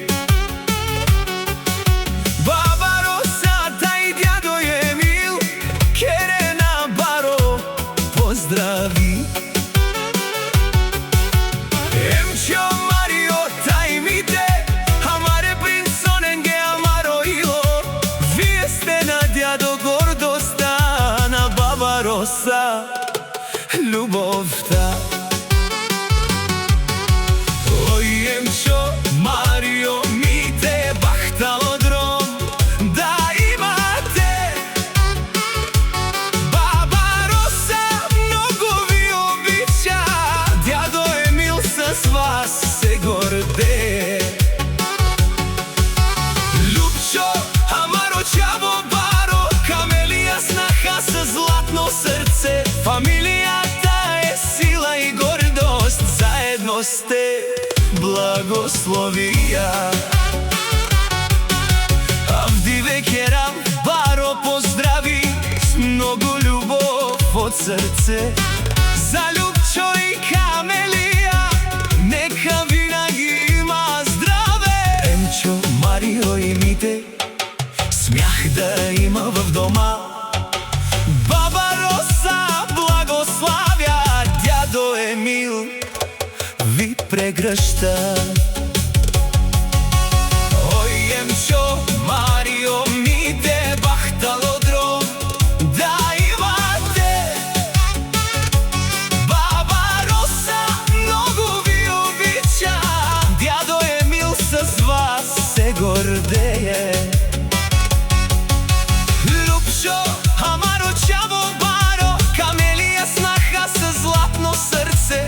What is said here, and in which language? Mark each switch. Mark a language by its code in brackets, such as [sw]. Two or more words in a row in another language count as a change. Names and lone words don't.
[bg] Баба Росата и дядо Емил [rom] Керена баро [bg] поздрави. [rom] Емчо Марио тајмите, амаре принцоненге амаро ило. [mk] Вие сте на дядо гордоста, на баба Роса љубовта. [rom] Емчо Марио ми те бахтало дром, [mk] да имате. Баба Роса многу ви обича, дядо Емил с вас се гордее. Љупчо, [rom] амаро чаво баро, [mk] камелија снаха с златно срце. Фамилијата е сила и гордост, заедно сте благословија. Авдиве Керам баро поздрави с многу љубов од срце. [bg] За Љупчо и Камелија нека винаги има здраве. Емчо Марио и Мите смях да има в дома. Баба Роса благославя, дядо Емил ви прегръща. [rom] Ој Емчо Марио ми те бахтало дром, [mk] да имате. Баба Роса многу ви обича, дядо Емил с вас се гордее. Љупчо, [rom] амаро чаво баро, [mk] камелија снаха с златно срце.